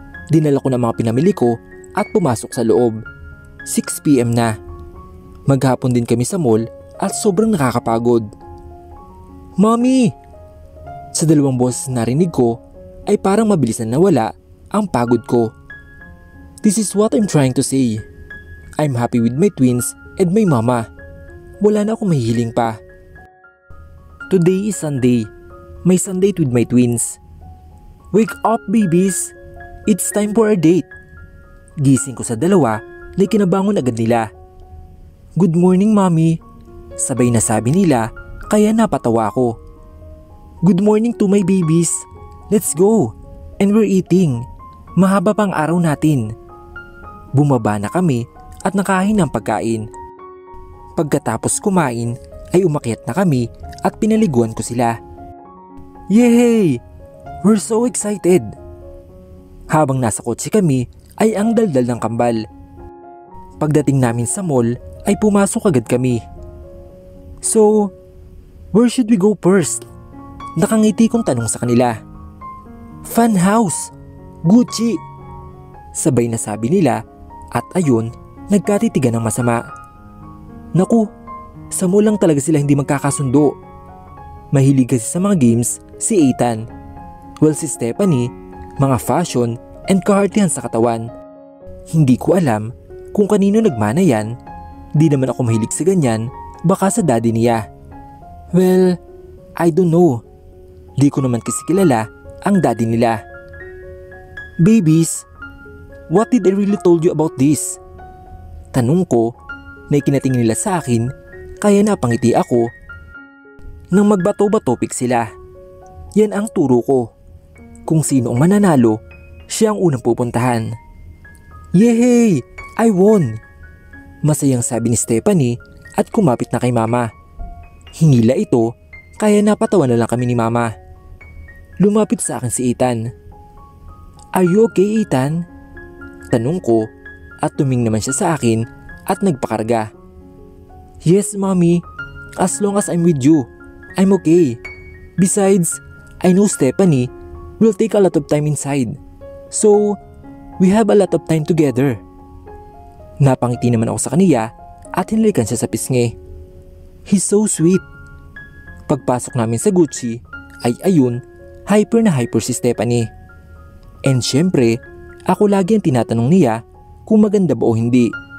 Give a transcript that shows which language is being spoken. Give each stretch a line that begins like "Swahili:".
Filipino: Dinala ko na mga pinamili ko at pumasok sa loob. 6 PM na. Maghapon din kami sa mall at sobrang nakakapagod. Mommy! Sa dalawang boses na narinig ko ay parang mabilis na nawala ang pagod ko.
English: This is what I'm trying to say. I'm happy with my twins and my mama.
Filipino: Wala na akong mahihiling pa.
English: Today is Sunday. My Sunday with my twins. Wake up babies! It's time for a date.
Filipino: Gising ko sa dalawa na kinabangon agad nila.
English: Good morning mommy.
Filipino: Sabay na sabi nila kaya napatawa ako.
English: Good morning to my babies. Let's go. And we're eating.
Filipino: Mahaba pang araw natin. Bumaba na kami at nakain ng pagkain. Pagkatapos kumain ay umakyat na kami at pinaliguan ko sila.
English: Yay! We're so excited!
Filipino: Habang nasa kotse kami ay ang daldal ng kambal. Pagdating namin sa mall ay pumasok agad kami.
English: So, where should we go first?
Filipino: Nakangiti kong tanong sa kanila. Fun house! Gucci! Sabay na sabi nila at ayun, nagkatitigan ng masama. Naku, sa mall lang talaga sila hindi magkakasundo. Mahilig kasi sa mga games si Ethan. Well, si Stephanie, mga fashion and kahartihan sa katawan. Hindi ko alam kung kanino nagmana yan. Di naman ako mahilig sa ganyan, baka sa daddy niya.
English: Well, I don't know.
Filipino: Di ko naman kasi kilala ang daddy nila.
English: Babies, what did I really told you about this?
Filipino: Tanong ko na ikinatingin nila sa akin kaya napangiti ako. Nang magbato-batopik sila. Yan ang turo ko. Kung sino ang mananalo, siya ang unang pupuntahan. Yehey!
English: I won!
Filipino: Masayang sabi ni Stephanie at kumapit na kay mama. Hinila ito kaya napatawa na lang kami ni mama. Lumapit sa akin si Ethan.
English: Are you okay Ethan?
Filipino: Tanong ko at tumingin naman siya sa akin at nagpakarga.
English: Yes mommy, as long as I'm with you, I'm okay. Besides, I know Stephanie will take a lot of time inside. So, we have a lot of time together.
Filipino: Napangiti naman ako sa kaniya at hinalikan siya sa pisngi.
English: He's so sweet.
Filipino: Pagpasok namin sa Gucci ay ayun, hyper na hyper si Stephanie. And syempre, ako lagi ang tinatanong niya kung maganda ba o hindi.